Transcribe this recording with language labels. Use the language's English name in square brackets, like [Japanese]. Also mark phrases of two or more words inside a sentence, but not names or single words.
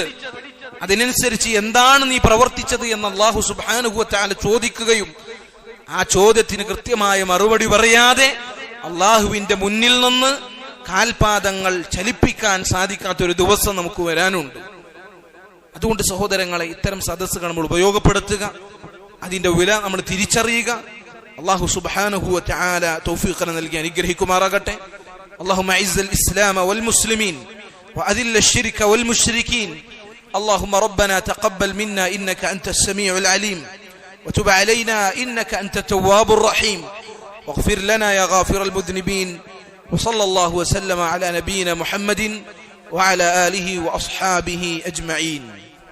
[Malayalam] അതിനനുസരിച്ച് എന്താണ് നീ പ്രവർത്തിച്ചത് എന്ന് അല്ലാഹു [Arabic] سبحانه وتعالى [Malayalam] ചോദിക്കുകയും ആ ചോദ്യത്തിന് കൃത്യമായ മറുപടി പറയാതെ അള്ളാഹുവിന്റെ മുന്നിൽ നിന്ന് കാൽപാദങ്ങൾ ചലിപ്പിക്കാൻ സാധിക്കാത്തൊരു ദിവസം നമുക്ക് വരാനുണ്ട്. അതുകൊണ്ട് സഹോദരങ്ങളെ, ഇത്തരം സദസ്സുകൾ നമ്മൾ ഉപയോഗപ്പെടുത്തുക, അതിന്റെ വില നമ്മൾ തിരിച്ചറിയുക. അല്ലാഹു [Arabic] سبحانه وتعالى [Malayalam] തൗഫീഖ് നൽകി അനുഗ്രഹിക്കുമാറാകട്ടെ. [Arabic] اللهم اعز الاسلام والمسلمين واذل الشرك والمشركين. اللهم ربنا تقبل منا انك انت السميع العليم وتب علينا انك انت التواب الرحيم واغفر لنا يا غافر المذنبين. وصلى الله وسلم على نبينا محمد وعلى آله وأصحابه أجمعين.